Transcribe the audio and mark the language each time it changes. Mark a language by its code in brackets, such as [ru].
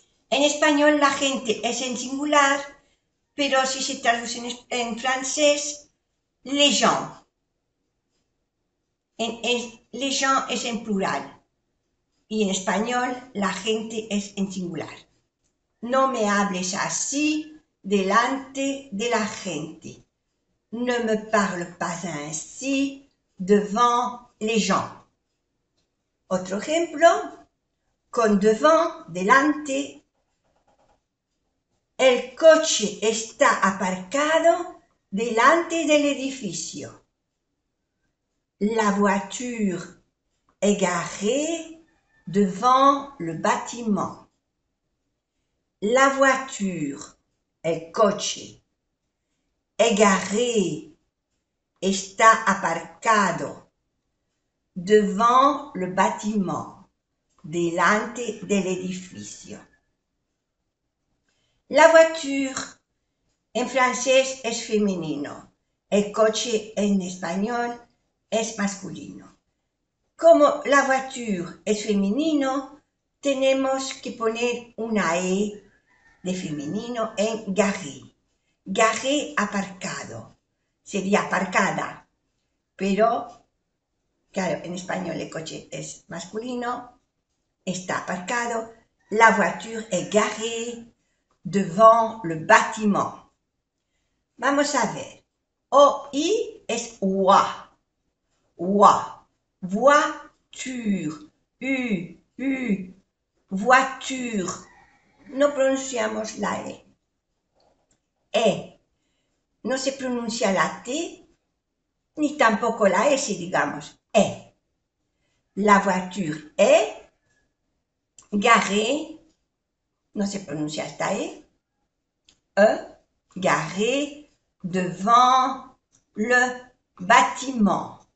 [es] En español la gente es en singular, pero si se traduce en francés, [fr] les gens. Les gens [es] es en plural. Y en español la gente es en singular. No me hables así delante de la gente. [fr] Ne me parle pas ainsi devant les gens. [es] Otro ejemplo, con devant, delante. El coche está aparcado delante del edificio. [fr] La voiture est garée devant le bâtiment. La voiture, [es] el coche, [fr] est garé, [es] está aparcado, [fr] devant le bâtiment, [es] delante del edificio. [fr] La voiture, [es] en francés es femenino, el coche en español es masculino. Como la voiture es femenino, tenemos que poner una E de femenino en garé. Garé, aparcado. Sería aparcada. Pero, claro, en español el coche es masculino. Está aparcado. [fr] La voiture est garée devant le bâtiment. [es] Vamos a ver. O-I es oie. Oie. [fr] Voiture. U. [es] Voiture. No pronunciamos la E. No se pronuncia la T, ni tampoco la S, digamos. [fr] La voiture est garée, [es] no se pronuncia esta E, [fr] garée devant le bâtiment.